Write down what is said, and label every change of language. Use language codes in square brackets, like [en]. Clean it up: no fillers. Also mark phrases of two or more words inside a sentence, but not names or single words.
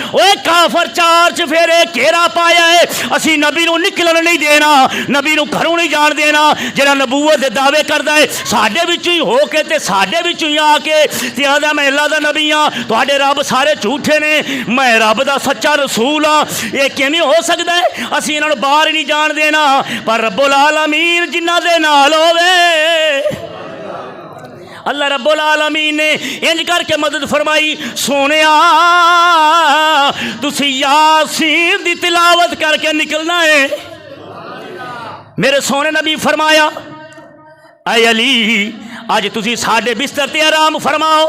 [pa] اوئے کافر 4 چوفیرے گھیرا پایا اے۔ اسی نبی نوں نکلن نہیں دینا، نبی نوں گھروں نہیں جان دینا. جیہڑا نبوت دے دعوے کردا اے ساڈے وچوں ای ہو کے تے ساڈے وچوں ای آ کے تے آندا میں اللہ دا نبی ہاں، تہاڈے رب سارے جھوٹے نیں، میں رب دا سچا رسول ہاں. ایہہ کیویں ہو سکدا اے? اسی ایہناں نوں باہر ای نہیں جان دینا. پر رب العالمین جنہاں دے نال ہووے اللہ رب العالمین نے انج کر کے مدد فرمائی. سوہنیا تسی یاسین دی تلاوت کر کے نکلنا اے. میرے سوہنے نبی فرمایا اے علی اج تسی ساڈے بستر تے آرام فرماؤ.